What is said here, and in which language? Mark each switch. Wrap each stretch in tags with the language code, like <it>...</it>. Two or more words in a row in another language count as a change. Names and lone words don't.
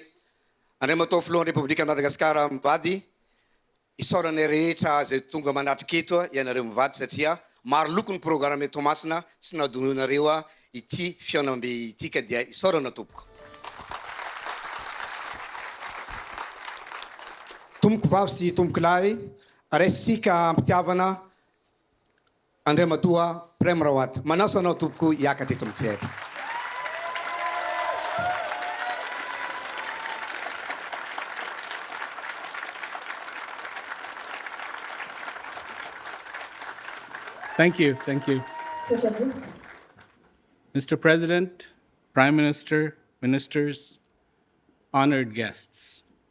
<mg>Andriamatao filohan'ny Repoblika Madagasikara mivady, isaoranay rehetra zay tonga manatrika eto ianareo mivady satria maro loko ny programme eto Tomasina sy nadononareo ity fiaonambe ity ka dia isaorana tompoko. Tompoko vavy sy tompoko lahy, raisitsika ampitiavana Andriamatoa Prem Rawat. Manao sanao tompoko hiakatra eto amintsihatra.</mg> <en>Thank you. Mr. President, Prime Minister, ministers, honored guests.</en>